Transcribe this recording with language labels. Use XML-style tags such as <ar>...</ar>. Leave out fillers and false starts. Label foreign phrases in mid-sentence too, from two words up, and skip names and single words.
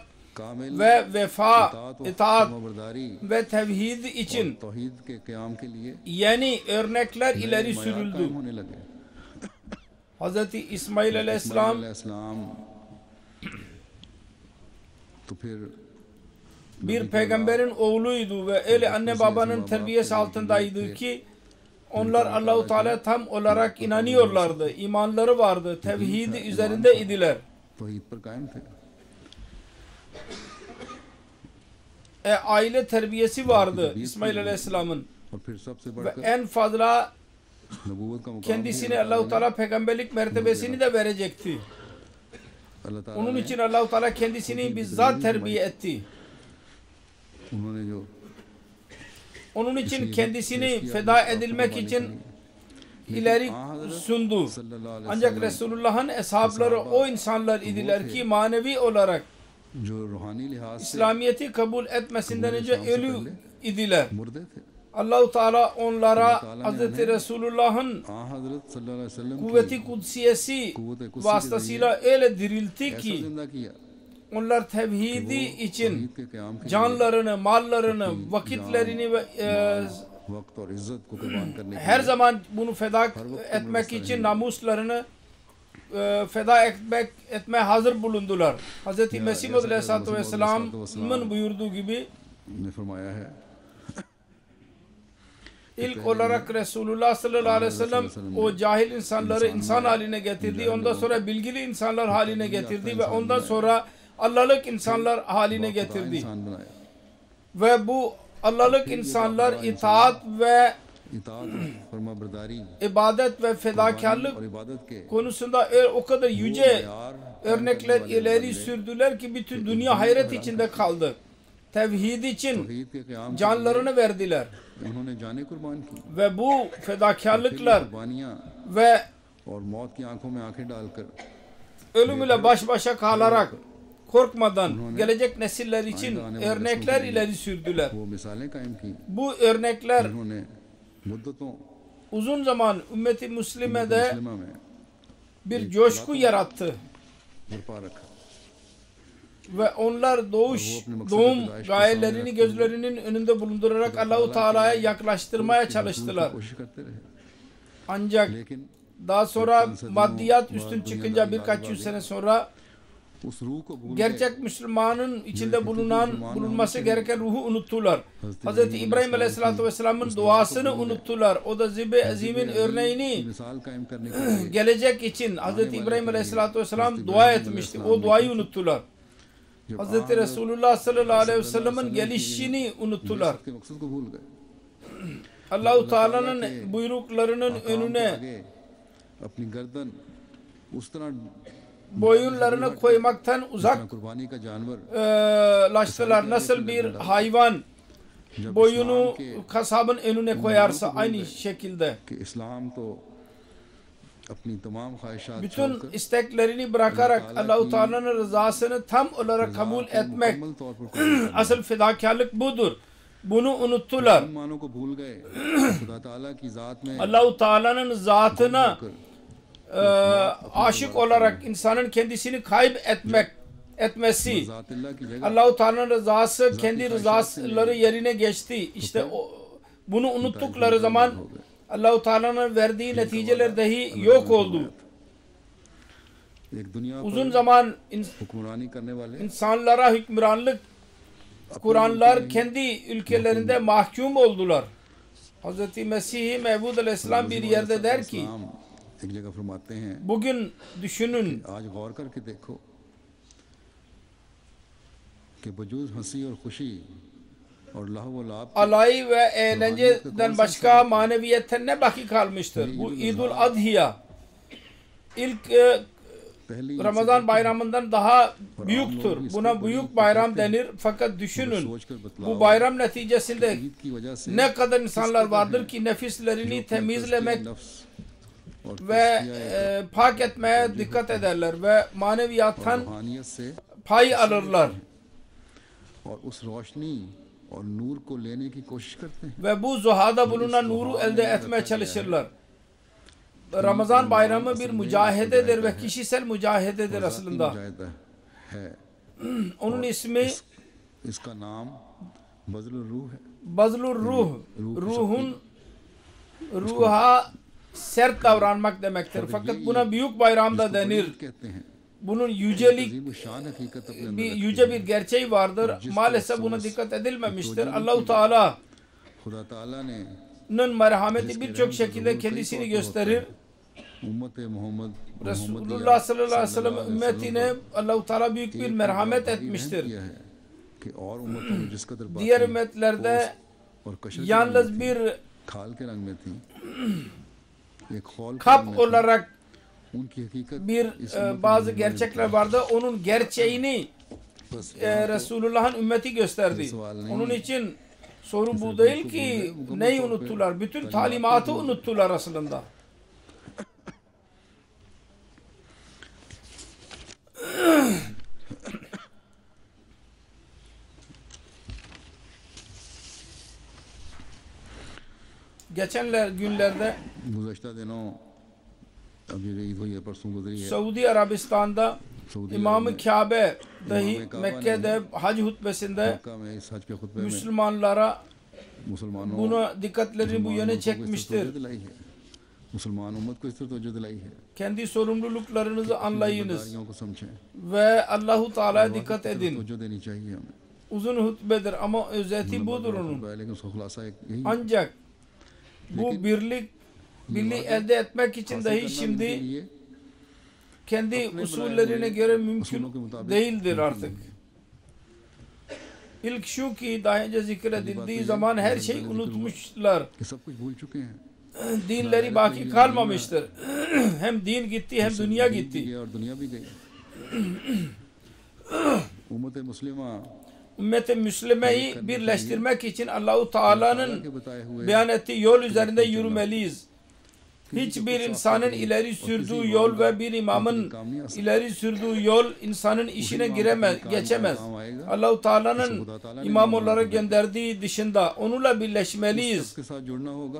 <ur>कामिल</ur> <tr>ve vefa, itaat</tr> <ur>फरमाबरदारी</ur> <tr>ve tevhid için</tr> <ur>توحید کے قیام کے لیے</ur> <tr>yeni örnekler ileri</tr> <ur>मयार</ur> <tr>sürüldü.</tr> <ur>قائم ہونے لگے.</ur> <tr>Hz. İsmail aleyhisselam</tr> <ur>علیہ السلام تو پھر</ur> <tr>bir peygamberin oğluydu ve öyle anne babanın terbiyesi altındaydı ki onlar Allah-u Teala tam olarak inanıyorlardı. İmanları vardı. Tevhidi üzerinde idiler.</tr> <ur>توحید پر قائم تھے.</ur> <tr>Aile terbiyesi vardı İsmail aleyhisselamın</tr> <ur>اور پھر سب سے</ur> <tr>ve</tr> <ur>बढ़कर</ur> <tr>en fazla</tr> <ur>نبوت کا مقام</ur> <tr>kendisine Allah-u Teala peygamberlik mertebesini de verecekti.</tr> <ur>اللہ تعالیٰ</ur> <tr>Onun</tr> <ur>ने</ur> <tr>için Allah-u Teala kendisini bizzat terbiye etti.</tr> <ur>انہوں نے جو</ur> <tr>Onun için kendisini feda edilmek için ileri sundu.</tr> <ar>صلى الله عليه</ar> <tr>Ancak Resulullah'ın eshabları o insanlar idiler ki manevi olarak</tr> <ur>جو روحانی لحاظ سے</ur> <tr>İslamiyet'i kabul etmesinden önce ölü idiler.</tr> <ur>مردے تھے.</ur> <tr>Allah-u Teala onlara Hz. Resulullah'ın</tr> <ur>آنحضرت</ur> <ar>صلى الله عليه وسلم</ar> <ur>کی</ur> <tr>kuvveti kudsiyesi</tr> <ur>قوت قدسی</ur> <tr>vasıtasıyla öyle diriltti</tr> <ur>ऐसा</ur> <tr>ki</tr> <ur>زندہ کیا</ur> <tr>onlar tevhidi için</tr> <ur>توحید کے قیام کے لیے</ur> <tr>canlarını, mallarını, vakitlerini ve</tr> <ur>وقت اور عزت کو قربان کرنے کے</ur> <tr>her</tr> <ur>लिए</ur> <tr>zaman bunu feda etmek için namuslarını feda etmeye hazır bulundular. Hz. Mesih Maud</tr> <ar>عليه الصلاة والسلام</ar> <tr>buyurduğu gibi</tr> <ur>نے فرمایا ہے</ur> <tr>ilk olarak Resulullah</tr> <ar>صلى الله عليه وسلم</ar> <tr>o cahil insanları insan haline getirdi. Ondan sonra bilgili insanlar haline getirdi ve ondan sonra Allah'lık insanlar haline getirdi.</tr> <ur>انسان بنایا</ur> <tr>Ve bu Allah'lık insanlar itaat ve</tr> <ur>اطاعت فرمانبرداری</ur> <tr>ibadet ve fedakarlık</tr> <ur>اور عبادت کے</ur> <tr>konusunda o kadar yüce örnekler ileri sürdüler ki bütün dünya hayret içinde kaldı. Tevhid için</tr> <ur>توحید کے قیام</ur> <tr>canlarını verdiler.</tr> <ur>انہوں نے جانیں قربان کیں</ur> <tr>Ve bu fedakarlıklar</tr> <ur>कुर्बानियाँ</ur> <tr>ve</tr> <ur>اور موت کی آنکھوں میں آنکھیں ڈال کر</ur> <tr>ölüm ile baş başa kalarak korkmadan gelecek nesiller için örnekler ileri sürdüler.</tr> <ur>وہ مثالیں قائم کیں</ur> <tr>Bu örnekler</tr> <ur>انہوں نے مدتوں</ur> <tr>uzun zaman ümmeti Müslime'de</tr> <ur>مسلمہ میں</ur> <tr>bir coşku yarattı.</tr> <ur>برپا رکھا.</ur> <tr>Ve onlar doğum gayelerini gözlerinin önünde bulundurarak Allah-u Teala'ya yaklaştırmaya çalıştılar.</tr> <ur>کوشش کرتے رہے</ur> <tr>Ancak</tr> <ur>लेकिन</ur> <tr>daha sonra maddiyat üstün çıkınca birkaç yüz sene sonra</tr> <ur>اس روح کو بھول گئے.</ur> <tr>gerçek Müslümanın içinde bulunması gereken ruhu unuttular. Hz. İbrahim</tr> <ar>عليه الصلاة والسلام</ar> <tr>duasını unuttular. O da Zib-i Azim'in örneğini</tr> <ur>مثال قائم کرنے کے لیے</ur> <tr>gelecek için Hz. İbrahim</tr> <ar>عليه الصلاة والسلام</ar> <tr>dua etmişti. O duayı unuttular.</tr> <ur>जब</ur> <tr>Hz. Resulullah</tr> <ar>صلى الله عليه وسلم</ar> <tr>gelişini unuttular.</tr> <ur>کے مقصد کو بھول گئے.</ur> <tr>Allah-u Teala'nın buyruklarının önüne</tr> <ur>آگے اپنی گردن اس طرح</ur> <tr>boyunlarını koymaktan uzak</tr> <ur>قربانی کا جانور</ur> <tr>laştılar. Nasıl bir hayvan boyunu kasabın önüne koyarsa aynı şekilde</tr> <ur>کہ اسلام تو اپنی تمام خواہشات</ur> <tr>bütün isteklerini bırakarak Allah-u Teala'nın rızasını tam olarak kabul etmek</tr> <ur>مکمل طور پر قربان</ur> <tr>asıl fedakarlık budur. Bunu unuttular.</tr> <ur>معانوں کو بھول گئے۔ خدا تعالیٰ کی ذات میں</ur> <tr>Allah-u Teala'nın zatına aşık olarak insanın kendisini etmesi,</tr> <ur>ذات اللہ کی جگہ</ur> <tr>Allah-u Teala'nın rızası kendi rızaları yerine geçti. İşte bunu unuttukları zaman Allah-u Teala'nın verdiği neticeler dahi yok oldu.</tr> <ur>ایک دنیا</ur> <tr>Uzun</tr> <ur>पर</ur> <tr>zaman</tr> <ur>حکمرانی کرنے والے</ur> <tr>insanlara hükümranlık kuranlar kendi ülkelerinde mahkum oldular. Hz. Mesih Mevud Aleyhisselam bir yerde der ki,</tr> <ur>ایک جگہ فرماتے ہیں,</ur> <tr>bugün düşünün,</tr> <ur>آج غور کر کے دیکھو کہ وجود ہنسی اور خوشی اور لہو و لعب</ur> <tr>alay ve eğlenceden başka maneviyetten ne baki kalmıştır? Bu İdul Adhiya ilk</tr> <ur>पहली</ur> <tr>Ramazan bayramından daha büyüktür. Buna büyük bayram denir. Fakat düşünün, bu bayram neticesinde</tr> <ur>عید کی وجہ سے</ur> <tr>ne kadar insanlar vardır ki nefislerini temizlemek ve pak etmeye dikkat ederler ve maneviyattan</tr> <ur>روحانیت سے</ur> <tr>pay alırlar.</tr> <ur>اور اس روشنی اور نور کو لینے کی کوشش کرتے ہیں.</ur> <tr>Ve bu zuhada bulunan nuru elde etmeye çalışırlar. Ramazan bayramı bir mücahededir ve kişisel mücahededir aslında.</tr> <ur>مجاہدہ ہے.</ur> <tr>Onun ismi</tr> <ur>اس کا نام بذل الروح ہے.</ur> <tr>Bazlur Ruh. Ruha sert davranmak demektir. Fakat buna büyük bayram da denir.</tr> <ur>کہتے ہیں.</ur> <tr>Bunun yücelik,</tr> <ur>عظیم شان حقیقت اپنے</ur> <tr>bir</tr> <ur>अंदर</ur> <tr>yüce bir gerçeği vardır. Maalesef buna dikkat edilmemiştir. Allah-u Teala'nın</tr> <ur>خدا تعالیٰ نے</ur> <tr>merhameti birçok şekilde kendisini gösterir.</tr> <ur>امت محمد</ur> <tr>Resulullah</tr> <ar>صلى الله عليه وسلم</ar> <tr>ümmetine Allah-u Teala büyük bir merhamet etmiştir.</tr> <ur>کیا ہے کہ اور امتوں میں جس قدر</ur> <tr>Diğer ümmetlerde</tr> <ur>اور قشر</ur> <tr>yalnız bir</tr> <ur>کھال کے رنگ میں تھی، ایک خول کے رنگ</ur> <tr>kap</tr> <ur>میں تھی.</ur> <tr>olarak</tr> <ur>ان کی حقیقت</ur> <tr>bir bazı gerçekler vardı. Onun gerçeğini</tr> <ur>बस</ur> <tr>Resulullah'ın ümmeti gösterdi. Onun için soru bu değil ki neyi unuttular? Bütün talimatı unuttular aslında. Geçen günlerde</tr> <ur>گزشتہ دنوں ابھی عید ہوئی ہے، پرسوں گزری ہے.</ur> <tr>Suudi Arabistan'da</tr> <ur>सऊदी</ur> <tr>İmam-ı Kabe dahi İmam-ı Kabe Mekke'de hac hutbesinde</tr> <ur>مکہ میں اس حج کے خطبے میں</ur> <tr>Müslümanlara</tr> <ur>मुसलमानों</ur> <tr>buna dikkatlerini bu yöne</tr> <ur>مسلمانوں کو اس طرح</ur> <tr>çekmiştir.</tr> <ur>توجہ دلائی ہے. مسلمان امت کو اس طرح توجہ دلائی ہے.</ur> <tr>Kendi sorumluluklarınızı anlayınız</tr> <ur>ذمہ داریوں کو سمجھیں,</ur> <tr>ve Allahu Teala'ya dikkat</tr> <ur>اس طرح</ur> <tr>edin.</tr> <ur>توجہ دینی چاہیے ہمیں.</ur> <tr>Uzun hutbedir ama özeti budur onun.</tr> <ur>خطبہ ہے، لیکن اس کا خلاصہ ایک یہی ہے.</ur> <tr>Ancak bu birliği elde etmek için</tr> <ur>हासिल</ur> <tr>dahi</tr> <ur>کرنا ان کے</ur> <tr>şimdi</tr> <ur>लिए</ur> <tr>kendi usullerine göre mümkün değildir artık. İlk şu ki daha önce zikredildiği zaman her şey unutmuşlar.</tr> <ur>کہ سب کچھ بھول چکے ہیں.</ur> <tr>Dinleri baki kalmamıştır. Hem din gitti hem dünya</tr> <ur>دین بھی</ur> <tr>gitti.</tr> <ur>گیا اور دنیا بھی گئی۔ امت مسلمہ</ur> <tr>Ümmeti Müslüme'yi birleştirmek için Allahu Teala'nın</tr> <ur>کے بتائے ہوئے</ur> <tr>beyan ettiği yol üzerinde yürümeliyiz. Hiçbir insanın ileri sürdüğü yol ve bir imamın ileri sürdüğü yol insanın işine geçemez. Allah-u Teala'nın imam olarak gönderdiği dışında onunla birleşmeliyiz.</tr> <ur>کے ساتھ جڑنا ہوگا.</ur>